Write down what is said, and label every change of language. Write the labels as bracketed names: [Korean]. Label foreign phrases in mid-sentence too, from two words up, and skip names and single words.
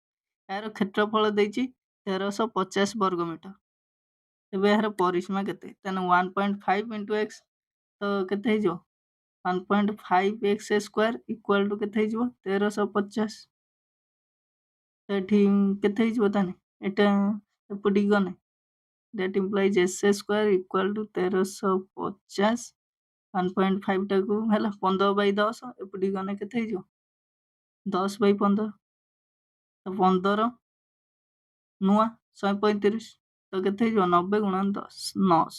[Odia] ଏହାର କ୍ଷେତ୍ରଫଳ ଦେଇଛି 1350 ବର୍ଗ ମିଟର। ଏବେ ଏହାର ପରିସୀମା କେତେ? ତାହେଲେ 1.5 into x ତ କେତେ ହେଇଯିବ 1.5x [English] square equal to [Odia] କେତେ ହେଇଯିବ 1350। ଏଠି କେତେ ହେଇଯିବ ତାହେଲେ ଏଟା ଏପଟିକି ଗଲେ [English] that implies s square equal to [Odia] 1350। 1.5 ଟାକୁ ହେଲା 15/10, ଏପଟିକି ଗଲେ କେତେ ହେଇଯିବ 10/15। ତ 15 ନୂଆ 135, ତ କେତେ ହେଇଯିବ 90 ଗୁଣା 10, 900।